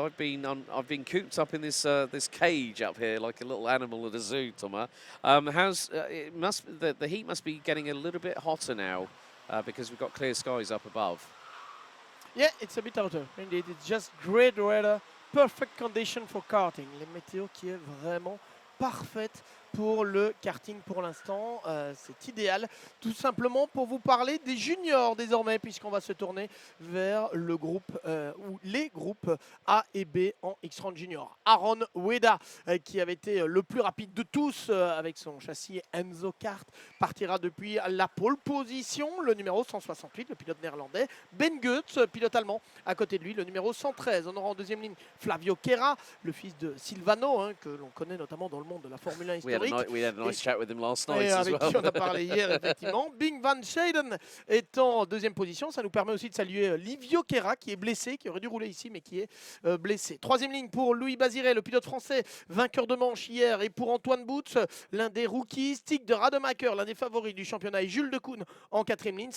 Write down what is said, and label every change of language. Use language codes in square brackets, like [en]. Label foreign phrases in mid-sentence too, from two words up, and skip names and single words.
[en] I've been cooped up in this this cage up here like a little animal at a zoo, Thomas. The heat must be getting a little bit hotter now because we've got clear skies up above. Yeah, it's a bit hotter. Indeed, it's just great weather, perfect condition for karting. [fr] Les météos qui est vraiment parfaite pour le karting pour l'instant. C'est idéal, tout simplement pour vous parler des juniors désormais, puisqu'on va se tourner vers le groupe ou les groupes A et B en X30 junior. Aaron Weda, qui avait été le plus rapide de tous avec son châssis Enzo Kart, partira depuis la pole position, le numéro 168, le pilote néerlandais. Ben Goetz, pilote allemand, à côté de lui, le numéro 113. On aura en deuxième ligne Flavio Caira, le fils de Silvano, que l'on connaît notamment dans le monde de la Formule 1 historique. [en] We had a nice chat with him last night as well. [fr] Qui on a parlé hier, effectivement. Bing van Schijndel est en deuxième position. Ça nous permet aussi de saluer Livio Caira, qui est blessé, qui aurait dû rouler ici, mais qui est blessé. Troisième ligne pour Louis Bazire, le pilote français, vainqueur de manche hier. Et pour Antoine Boots, l'un des rookies, Stig de Rademacher, l'un des favoris du championnat, et Jules Decoun en quatrième ligne.